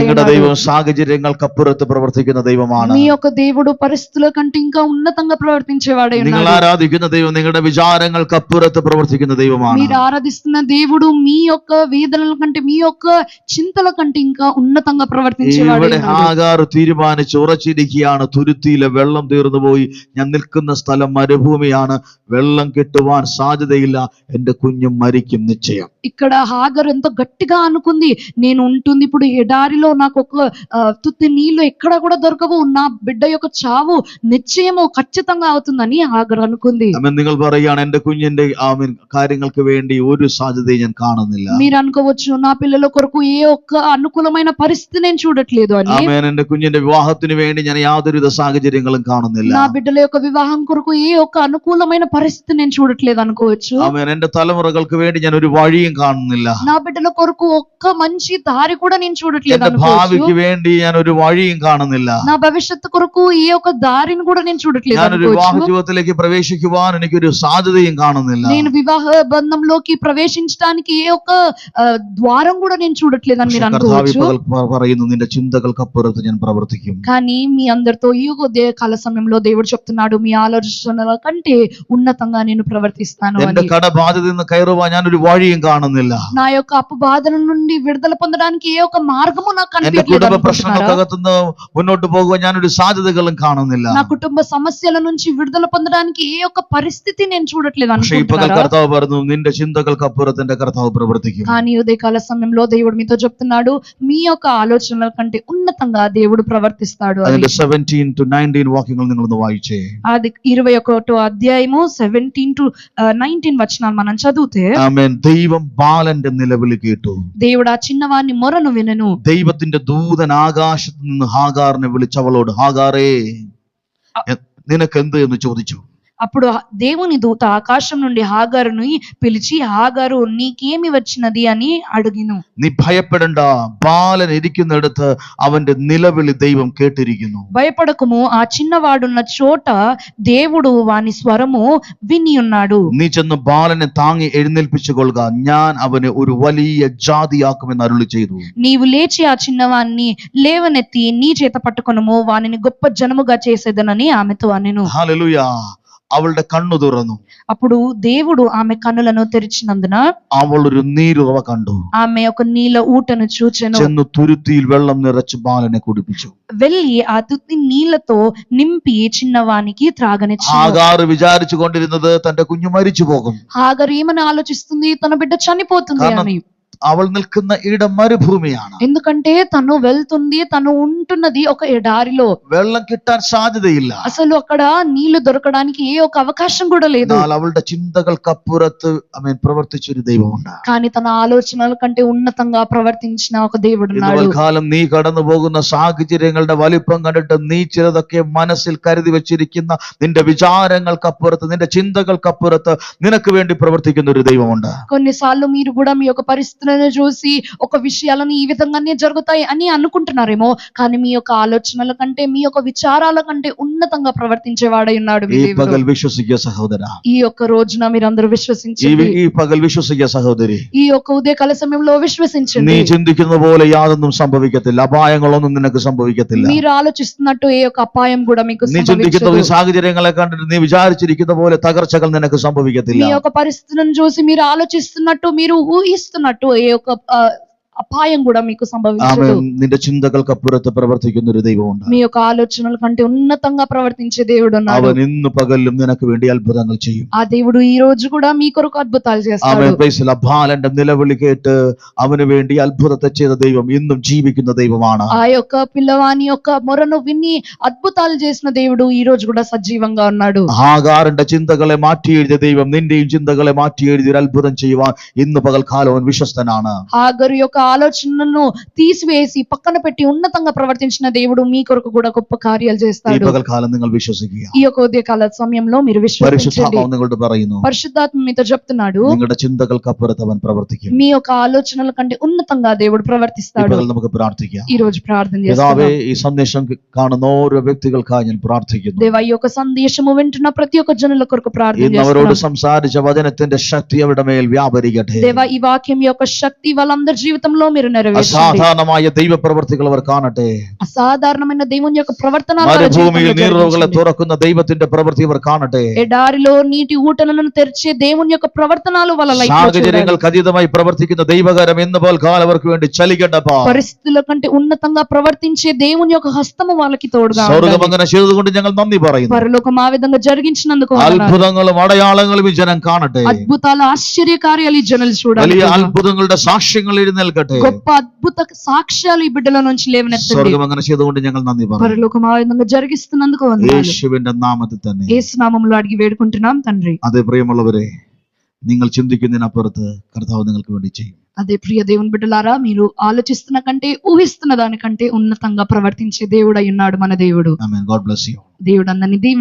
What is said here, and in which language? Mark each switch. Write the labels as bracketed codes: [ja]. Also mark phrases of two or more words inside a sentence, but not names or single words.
[ml] നിങ്ങളുടെ ദൈവം സാഹചര്യങ്ങൾക്കപ്പുറത്ത് പ്രവർത്തിക്കുന്ന ദൈവമാണ്. [te] మీ యొక్క దేవుడు పరిస్థితుల కంటే ఇంకా ఉన్నతంగా ప్రవర్తించేవాడే [ml] നിങ്ങൾ [te] ఉన్నాడు. [ml] ആരാധിക്കുന്ന ദൈവം നിങ്ങളുടെ വിചാരങ്ങൾക്കപ്പുറത്ത് പ്രവർത്തിക്കുന്ന ദൈവമാണ്. [te] మీరు ఆరాధిస్తున్న దేవుడు మీ యొక్క వేదనల కంటే, మీ యొక్క చింతల కంటే ఇంకా ఉన్నతంగా ప్రవర్తించేవాడే [ml] ഇവിടെ [te] ఉన్నాడు. [ml] ഹാഗാർ തീരുമാനിച്ച് ഉറച്ചിരിക്കുകയാണ്, തുരുത്തിയിലെ വെള്ളം തീർന്നു പോയി, ഞാൻ നിൽക്കുന്ന സ്ഥലം മരുഭൂമിയാണ്, വെള്ളം കിട്ടുവാൻ സാധ്യതയില്ല, എൻ്റെ കുഞ്ഞും മരിക്കും നിശ്ചയം. [te] ఇక్కడ హాగర్ ఎంతో గట్టిగా అనుకుంది, నేను ఉంటుంది ఇప్పుడు ఎడారిలో, నాకు ఒక తుత్తి నీళ్లు ఎక్కడ కూడా దొరకవు, నా బిడ్డ యొక్క చావు నిశ్చయము ఖచ్చితంగా అవుతుందని హాగర్ అనుకుంది. [ml] നിങ്ങൾ പറയുകയാണ്, എൻ്റെ കുഞ്ഞിന്റെ കാര്യങ്ങൾക്ക് വേണ്ടി ഒരു സാധ്യതയും ഞാൻ കാണുന്നില്ല. [te] మీరు అనుకోవచ్చు, నా పిల్లల కొరకు ఏ ఒక్క అనుకూలమైన పరిస్థితి నేను చూడట్లేదు అని, [ml] ആമേൻ. എന്റെ കുഞ്ഞിന്റെ വിവാഹത്തിന് വേണ്ടി ഞാൻ യാതൊരുവിധ സാഹചര്യങ്ങളും കാണുന്നില്ല. [te] నా బిడ్డల యొక్క వివాహం కొరకు ఏ ఒక్క అనుకూలమైన పరిస్థితి నేను చూడట్లేదు అనుకోవచ్చు. [ml] ആമേൻ. എന്റെ തലമുറകൾക്ക് വേണ്ടി ഞാൻ ഒരു വഴിയും കാണുന്നില്ല. [te] నా బిడ్డల కొరకు ఒక్క మంచి దారి కూడా నేను చూడట్లేదు [ml] എന്റെ [te] అనుకోవచ్చు. [ml] ഭാവിക്ക് വേണ്ടി ഞാൻ ഒരു വഴിയും കാണുന്നില്ല. [te] నా భవిష్యత్తు కొరకు ఏ ఒక్క దారిని కూడా నేను చూడట్లేదు [ml] ഞാനൊരു വിവാഹ [te] అనుకోవచ్చు. [ml] ജീവിതത്തിലേക്ക് പ്രവേശിക്കുവാൻ എനിക്കൊരു സാധ്യതയും കാണുന്നില്ല. [te] నేను వివాహ బంధంలోకి ప్రవేశించడానికి ఏ ఒక్క ద్వారం కూడా నేను చూడట్లేదు అని [ml] പക്ഷേ [te] మీరు [ml] കർത്താവ് [te] అనుకోవచ్చు. [ml] പറയുന്നു, നിന്റെ ചിന്തകൾക്കപ്പുറത്ത് ഞാൻ പ്രവർത്തിക്കും. [te] కానీ మీ అందరితో ఈ కాల సమయంలో దేవుడు చెప్తున్నాడు, మీ ఆలోచనల కంటే ఉన్నతంగా నేను ప్రవర్తిస్తాను [ml] എന്റെ [te] అని. [ml] കടബാധ്യത നിന്ന് കയറുവാൻ ഞാൻ ഒരു വഴിയും കാണുന്നില്ല. [te] నా యొక్క అప్పు బాధల నుండి విడుదల పొందడానికి ఏ ఒక్క మార్గము నాకు [ml] എന്റെ [te] కనిపించలేదు [ml] കുടുംബ [te] అనుకుంటున్నారా? [ml] പ്രശ്നങ്ങൾക്കകത്തുനിന്ന് മുന്നോട്ട് പോകുവാൻ ഞാനൊരു സാധ്യതകളും കാണുന്നില്ല. [te] నా కుటుంబ సమస్యల నుంచి విడుదల పొందడానికి ఏ ఒక్క పరిస్థితి నేను చూడట్లేదు [ml] പക്ഷേ ഈ പകൽ [te] అనుకుంటున్నారా? [ml] കർത്താവ് പറഞ്ഞു, നിന്റെ ചിന്തകൾക്കപ്പുറത്ത് എന്റെ കർത്താവ് പ്രവർത്തിക്കും. [te] కానీ ఉదయకాల సమయంలో దేవుడు మీతో చెప్తున్నాడు, మీ యొక్క ఆలోచనల కంటే ఉన్నతంగా దేవుడు ప్రవర్తిస్తాడు అని. [ml] അതിന്റെ 17 to 19 വാക്യങ്ങൾ നിങ്ങളൊന്ന് വായിച്ചേ. [te] అది 21వ అధ్యాయము 17 to 19 వచనాలు మనం చదివితే, [ml] ആമേൻ. ദൈവം ബാലന്റെ നിലവിളി കേട്ടു. [te] దేవుడు ఆ చిన్నవాని మొరను వినెను. [ml] ദൈവത്തിന്റെ ദൂതൻ ആകാശത്ത് നിന്ന് ഹാഗാറിനെ വിളിച്ചവളോട്, ഹാഗാറേ നിനക്കെന്ത് എന്ന് ചോദിച്ചു. [te] అప్పుడు దేవుని దూత ఆకాశం నుండి హాగారుని పిలిచి, హాగారు నీకేమి వచ్చినది అని అడిగిను. [ml] നീ ഭയപ്പെടണ്ട, ബാലൻ ഇരിക്കുന്നിടത്ത് അവന്റെ നിലവിളി ദൈവം കേട്ടിരിക്കുന്നു. [te] భయపడకుము, ఆ చిన్నవాడున్న చోట దేవుడు వాని స్వరము విని ఉన్నాడు. [ml] നീ ചെന്ന് ബാലനെ താങ്ങി എഴുന്നേൽപ്പിച്ചു കൊള്ളുക, ഞാൻ അവനെ ഒരു വലിയ ജാതിയാക്കുമെന്ന് അരുളി ചെയ്തു. [te] నీవు లేచి ఆ చిన్నవాన్ని లేవనెత్తి నీ చేత పట్టుకొనుము, వానిని గొప్ప జనముగా చేసేదనని ఆమెతో అనెను. [ml] ഹല്ലേലൂയ. അവളുടെ കണ്ണു തുറന്നു. [te] అప్పుడు దేవుడు ఆమె కన్నులను తెరిచినందున [ml] അവൾ ഒരു നീരുറവ കണ്ടു. [te] ఆమె ఒక నీళ్ళ ఊటను చూచెను. [ml] ചെന്ന് തുരുത്തിയിൽ വെള്ളം നിറച്ച് ബാലനെ കുടിപ്പിച്ചു. [te] వెళ్ళి ఆ తుత్తి నీళ్లతో నింపి చిన్నవానికి త్రాగనిచ్చెను. [ml] ഹാഗാർ വിചാരിച്ചു കൊണ്ടിരുന്നത് തന്റെ കുഞ്ഞു മരിച്ചു പോകും. [te] హాగరు ఏమని ఆలోచిస్తుంది, తన బిడ్డ చనిపోతుంది [ml] കാരണം [te] అని. [ml] അവൾ നിൽക്കുന്ന ഇടം മരുഭൂമിയാണ്. [te] ఎందుకంటే తను వెళ్తుంది, తను ఉంటున్నది ఒక ఎడారిలో. [ml] വെള്ളം കിട്ടാൻ സാധ്യതയില്ല. [te] అసలు అక్కడ నీళ్లు దొరకడానికి ఏ ఒక అవకాశం కూడా లేదు. [ml] എന്നാൽ അവളുടെ ചിന്തകൾക്കപ്പുറത്ത് പ്രവർത്തിച്ചൊരു ദൈവമുണ്ട്. [te] కానీ తన ఆలోచనల కంటే ఉన్నతంగా ప్రవర్తించిన ఒక దేవుడు ఉన్నాడు. [ml] കാലം നീ കടന്നു പോകുന്ന സാഹചര്യങ്ങളുടെ വലിപ്പം കണ്ടിട്ട് നീ ചിലതൊക്കെ മനസ്സിൽ കരുതി വെച്ചിരിക്കുന്ന നിന്റെ വിചാരങ്ങൾക്കപ്പുറത്ത്, നിന്റെ ചിന്തകൾക്കപ്പുറത്ത് നിനക്ക് വേണ്ടി പ്രവർത്തിക്കുന്ന ഒരു ദൈവമുണ്ട്. [te] కొన్నిసార్లు మీరు కూడా మీ యొక్క పరిస్థితులను చూసి ఒక విషయాలను ఈ విధంగానే జరుగుతాయి అని అనుకుంటున్నారేమో, కానీ మీ యొక్క ఆలోచనల కంటే, మీ యొక్క విచారాల కంటే ఉన్నతంగా ప్రవర్తించేవాడై ఉన్నాడు మీ [ml] ഈ [te] దేవుడు. [ml] പകൽ വിശ്വസിക്കുക സഹോദര. [te] ఈ యొక్క రోజున మీరందరూ విశ్వసించండి. [ml] ഈ പകൽ విశ్വസിക്കുക സഹോദരി. [te] ఈ యొక్క ఉదయకాల సమయంలో [ml] നീ [te] విశ్వసించండి. [ml] ചിന്തിക്കുന്ന പോലെ യാതൊന്നും സംഭവിക്കത്തില്ല. അപായങ്ങളൊന്നും നിനക്ക് സംഭവിക്കത്തില്ല. [te] మీరు ఆలోచిస్తున్నట్టు ఏ యొక్క అపాయం కూడా మీకు [ml] നീ ചിന്തിക്കുന്ന [te] సంభవించదు. [ml] ഈ സാഹചര്യങ്ങളെ കണ്ടിട്ട് നീ വിചാരിച്ചിരിക്കുന്ന പോലെ തകർച്ചകൾ നിനക്ക് സംഭവിക്കത്തില്ല. [te] మీ యొక్క పరిస్థితులను చూసి మీరు ఆలోచిస్తున్నట్టు, మీరు ఊహిస్తున్నట్టు ఏ యొక్క అపాయం కూడా మీకు సంభవించదు. [ml] ആമേൻ. നിന്റെ ചിന്തകൾക്കപ്പുറത്ത് പ്രവർത്തിക്കുന്ന ഒരു ദൈവമുണ്ട്. [te] మీ యొక్క ఆలోచనల కంటే ఉన్నతంగా ప్రవర్తించే దేవుడు ఉన్నాడు. [ml] അവൻ ഇന്ന് പകലും നിനക്ക് വേണ്ടി അത്ഭുതങ്ങൾ ചെയ്യും. [te] ఆ దేవుడు ఈ రోజు కూడా మీ కొరకు అద్భుతాలు చేస్తాడు. [ml] ആമേൻ. [en] Praise the Lord. [ml] ബാലന്റെ നിലവിളി കേട്ട് അവന് വേണ്ടി അത്ഭുതത്തെ ചെയ്ത ദൈവം ഇന്നും ജീവിക്കുന്ന ദൈവമാണ്. [te] ఆ యొక్క పిల్లవాని యొక్క మొరను విని అద్భుతాలు చేసిన దేవుడు ఈ రోజు కూడా సజీవంగా ఉన్నాడు. [ml] ഹാഗാറിന്റെ ചിന്തകളെ മാറ്റി എഴുതിയ ദൈവം നിന്റെയും ചിന്തകളെ മാറ്റി എഴുതി ഒരു അത്ഭുതം ചെയ്യുവാൻ ഇന്ന് പകൽക്കാലം അവൻ വിശ്വസ്തനാണ്. [te] హాగరు యొక్క ఆలోచనలను తీసివేసి పక్కన పెట్టి ఉన్నతంగా ప్రవర్తించిన దేవుడు మీ కొరకు కూడా గొప్ప కార్యాలు [ml] ഈ [te] చేస్తాడు. [ml] പകൽക്കാലം നിങ്ങൾ വിശ്വസിക്കുക. [te] ఈ యొక్క ఉదయకాల సమయంలో మీరు విశ్వసించండి. [ml] പരിശുദ്ധാത്മാവ് നിങ്ങളോട് പറയുന്നു, [te] పరిశుద్ధాత్మ మీతో చెప్తున్నాడు, [ml] നിങ്ങളുടെ ചിന്തകൾക്കപ്പുറത്ത് അവൻ പ്രവർത്തിക്കും. [te] మీ యొక్క ఆలోచనల కంటే ఉన్నతంగా దేవుడు [ml] ഈ [te] ప్రవర్తిస్తాడు. [ml] പകൽ നമുക്ക് പ്രാർത്ഥിക്കാം. [te] ఈ రోజు ప్రార్థన [ml] പിതാവേ, [te] చేస్తాం. [ml] ഈ സന്ദേശം കാണുന്ന ഓരോ വ്യക്തികൾക്കായി ഞാൻ പ്രാർത്ഥിക്കുന്നു. [te] దేవా, ఈ యొక్క సందేశము వింటున్న ప్రతి ఒక్క జనుల కొరకు ప్రార్థన [ml] ഇന്ന് അവരോട് [te] చేస్తున్నాం. [ml] സംസാരിച്ച വചനത്തിന്റെ ശക്തി അവരുടെ മേൽ വ്യാപരിക്കട്ടെ. [te] దేవా, ఈ వాక్యం యొక్క శక్తి వాళ్ళందరి జీవితంలో మీరు నెరవేర్చండి. [ml] അസാധാരണമായ ദൈവപ്രവർത്തികൾ അവർ കാണട്ടെ. [te] అసాధారణమైన దేవుని యొక్క ప్రవర్తన [ml] മരുഭൂമിയിൽ നീറുകളെ തുറക്കുന്ന ദൈവത്തിന്റെ പ്രവൃത്തി അവർ കാണട്ടെ. [te] ఎడారిలో నీటి ఊటలను తెరిచే దేవుని యొక్క ప్రవర్తనాలు వాళ్ళ లైఫ్ లో చూడాలి. [ml] സാഹചര്യങ്ങൾക്ക് അതീതമായി പ്രവർത്തിക്കുന്ന ദൈവകരം ഇന്ന് പകൽക്കാലം അവർക്ക് വേണ്ടി ചലിക്കണ്ടപ്പാ. [te] పరిస్థితుల కంటే ఉన్నతంగా ప్రవర్తించే దేవుని యొక్క హస్తము వాళ్ళకి తోడుగా [ml] സ്വർഗ്ഗം [te] ఉండాలి. [ml] അങ്ങനെ ചെയ്തുകൊണ്ട് ഞങ്ങൾ നന്ദി പറയുന്നു. [te] పరలోకం ఆ విధంగా జరిగించినందుకు వందనాలు. [ml] അത്ഭുതങ്ങളും അടയാളങ്ങളും ഈ ജനം കാണട്ടെ. [te] అద్భుతాలు, ఆశ్చర్య కార్యాలు ఈ జనులు చూడాలి. [ml] വലിയ അത്ഭുതങ്ങളുടെ സാക്ഷ്യങ്ങൾ എഴുന്നേൽക്കട്ടെ. [te] గొప్ప అద్భుత సాక్ష్యాలు ఈ బిడ్డల నుంచి లేవనెత్తండి. [ml] സ്വർഗ്ഗം അങ്ങനെ ചെയ്തുകൊണ്ട് ഞങ്ങൾ നന്ദി പറയുന്നു. [te] పరలోకం ఆ విధంగా జరిగిస్తున్నందుకు వందనాలు. [ml] യേശുവിന്റെ നാമത്തിൽ തന്നെ. [te] యేసు నామములో అడిగి వేడుకుంటున్నాం తండ్రి. [ml] അതേ പ്രിയമുള്ളവരെ, നിങ്ങൾ ചിന്തിക്കുന്നതിനപ്പുറത്ത് കർത്താവ് നിങ്ങൾക്ക് വേണ്ടി ചെയ്യും. [te] అదే ప్రియ దేవుని బిడ్డలారా, మీరు ఆలోచిస్తున్న కంటే ఊహిస్తున్న దానికంటే ఉన్నతంగా ప్రవర్తించే దేవుడు అయి ఉన్నాడు మన దేవుడు. [en] Amen. God bless you.